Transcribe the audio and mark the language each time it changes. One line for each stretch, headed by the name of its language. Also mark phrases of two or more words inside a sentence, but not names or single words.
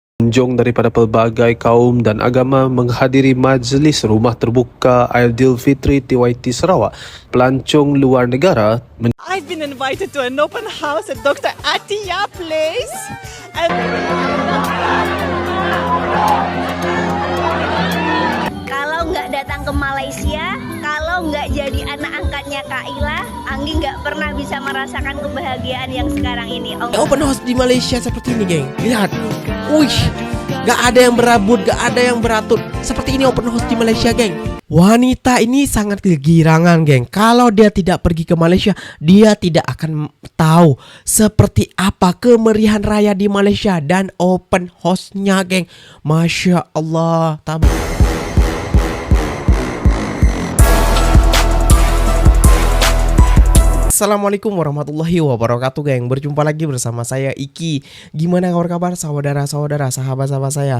Malay: pengunjung daripada pelbagai kaum dan agama menghadiri majlis rumah terbuka Aidilfitri TYT Sarawak. Pelancong luar negara
English: I've been invited to an open house at Dr. Atia place. And
Indonesian: kalau nggak datang ke Malaysia, kalau nggak jadi anak angkatnya Kak Ila, Anggi nggak pernah bisa merasakan kebahagiaan yang sekarang ini.
English: Open house
Indonesian: di Malaysia seperti ini, geng. Lihat, wih, nggak ada yang berabut, nggak ada yang beratur. Seperti ini
English: open house
Indonesian: di Malaysia, geng. Wanita ini sangat kegirangan, geng. Kalau dia tidak pergi ke Malaysia, dia tidak akan tahu seperti apa kemeriahan raya di Malaysia dan
English: open house-
Indonesian: nya, geng.
Arabic: ما شاء الله. السلام عليكم ورحمة الله وبركاته,
Indonesian: geng. Berjumpa lagi bersama saya Iki. Gimana kabar saudara-saudara, sahabat-sahabat saya?